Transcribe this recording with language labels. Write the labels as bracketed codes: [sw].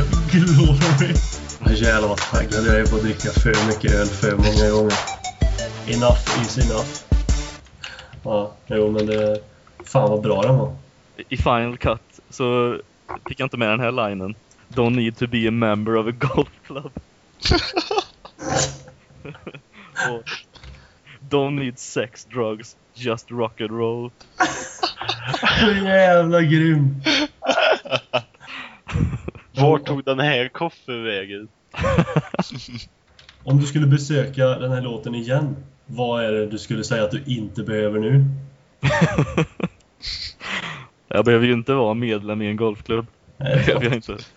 [sv] Glory. Jävlar vad taggad jag är på att dricka för mycket öl för många gånger. [en] Enough is enough. [sv] Ja, jo, men det, fan vad bra den var. I Final Cut så fick jag inte med den här linen. [en] Don't need to be a member of a golf club. Och, don't need sex, drugs, just rock and roll. [sv] Så jävla grym. Var tog den här koffen vägen? Om du skulle besöka den här låten igen, vad är det du skulle säga att du inte behöver nu? Jag behöver ju inte vara medlem i en golfklubb. Nej, jag inte.